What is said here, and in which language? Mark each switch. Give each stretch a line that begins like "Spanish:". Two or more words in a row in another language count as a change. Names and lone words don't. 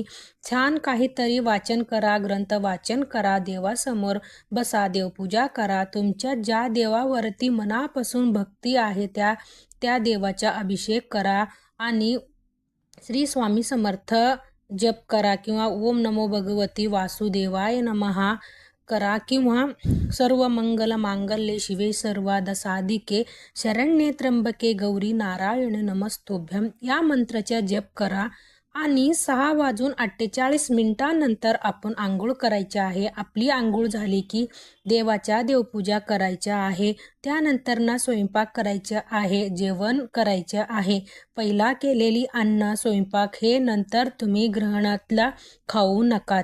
Marathi: छान काहीतरी वाचन करा, ग्रंथ वाचन करा, देवासमोर बसा, देवपूजा करा. तुमच्या ज्या देवावरती मनापासून भक्ती आहे त्या देवाचा अभिषेक करा आणि श्री स्वामी समर्थ जप करा किंवा
Sanskrit: ओम नमो भगवती वासुदेवाय नमः
Marathi: करा किंवा
Sanskrit: सर्व मंगल मांगल्ये शिवे सर्वाद साधिके शरण्ये त्र्यंबके गौरी नारायण नमस्तोभ्यम
Marathi: या मंत्राचा जप करा. आणि 6 वाजून 48 मिनिटांनंतर आपण आंघोळ करायची आहे. आपली आंघोळ झाली की देवाच्या देवपूजा करायच्या आहे. त्यानंतर ना स्वयंपाक करायचा आहे, जेवण करायचे आहे. पहिला केलेली अन्न स्वयंपाक हे नंतर तुम्ही ग्रहणातला खाऊ नका.